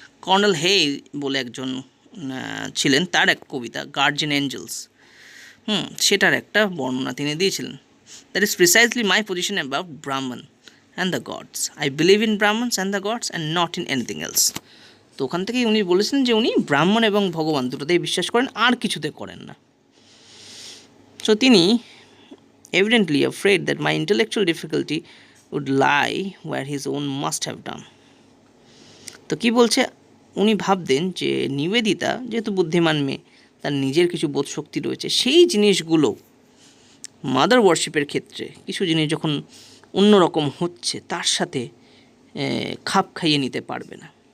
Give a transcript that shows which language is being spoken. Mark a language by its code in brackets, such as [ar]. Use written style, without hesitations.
[bn] Colonel হে বলে একজন ছিলেন, তার এক কবিতা গার্জিয়ান এঞ্জেলস, সেটার একটা বর্ণনা তিনি দিয়েছিলেন। [en] That is precisely my position about Brahman and the gods. I believe in Brahmans and the gods and not in anything else. [bn] তো ওখান থেকেই উনি বলেছেন যে উনি ব্রাহ্মণ এবং ভগবান দুটোতেই বিশ্বাস করেন, আর কিছুতে করেন না। [en] So তিনি evidently afraid that my intellectual difficulty would lie where his own must have done. [bn] তো কি বলছে, উনি ভাবতেন যে নিবেদিতা যেহেতু বুদ্ধিমান মেয়ে, তার নিজের কিছু বোধশক্তি রয়েছে, সেই জিনিসগুলো মাদার ওয়ার্শিপের ক্ষেত্রে কিছু জিনিস যখন অন্যরকম হচ্ছে তার সাথে খাপ খাইয়ে নিতে পারবে না।